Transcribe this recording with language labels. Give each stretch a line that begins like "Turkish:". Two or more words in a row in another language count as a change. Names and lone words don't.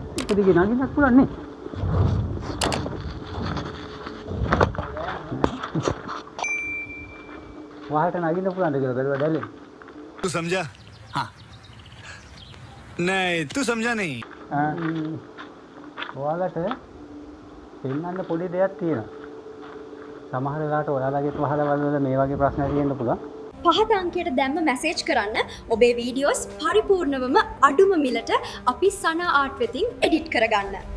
Sinhala: එක දිගේ නගින්නත් පුළුවන් නේ. වහලට නගින්න පුළුවන්ද කියලා බැලුවා දැල්ලේ.
Hindi: तू समझा? हाँ नहीं तू समझा नहीं.
Sinhala: ඔයාලට පෙන්නන්න පොඩි දෙයක් තියෙනවා. සමහර වෙලාවට ඔයාලගේ වහලවල වල මේ වගේ ප්‍රශ්න තියෙන්න පුළුවන්. පහත අංකයට දැම්ම මැසේජ් කරන්න ඔබේ වීඩියෝස් පරිපූර්ණවම අඩුම මිලට අපි සනා ආර්ට් වෙතින් එඩිට් කරගන්න.